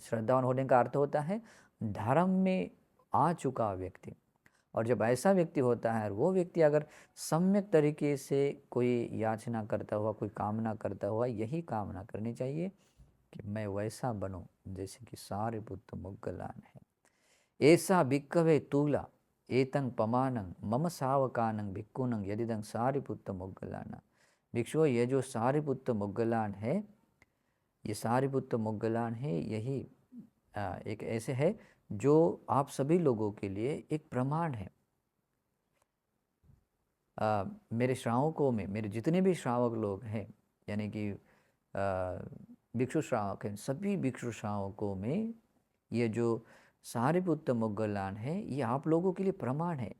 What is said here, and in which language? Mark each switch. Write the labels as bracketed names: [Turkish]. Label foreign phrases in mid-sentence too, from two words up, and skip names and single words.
[Hindi] श्रद्धावान होने का अर्थ होता है धर्म में आ चुका व्यक्ति। और जब ऐसा व्यक्ति होता है और वो व्यक्ति अगर सम्यक तरीके से कोई याचना करता हुआ, कोई कामना करता हुआ, यही कामना करनी चाहिए कि मैं वैसा बनूं जैसे कि सारिपुत्र मोग्गलान है। [Pali] ऐसा भिक्खवे तूला एतं पमानं मम सावकानं भिक्खुनं यदिदं सारिपुत्र मोग्गलाना। [Hindi] भिक्षुओं, ये जो सारिपुत्र मोग्गलान है, ये सारिपुत्र मोग्गलान है, यही एक ऐसे है जो आप सभी लोगों के लिए एक प्रमाण है। मेरे श्रावकों में, मेरे जितने भी श्रावक लोग हैं, यानी कि भिक्षु श्रावक हैं, सभी भिक्षु श्रावकों में ये जो सारिपुत्र मोग्गलान है, ये आप लोगों के लिए प्रमाण है।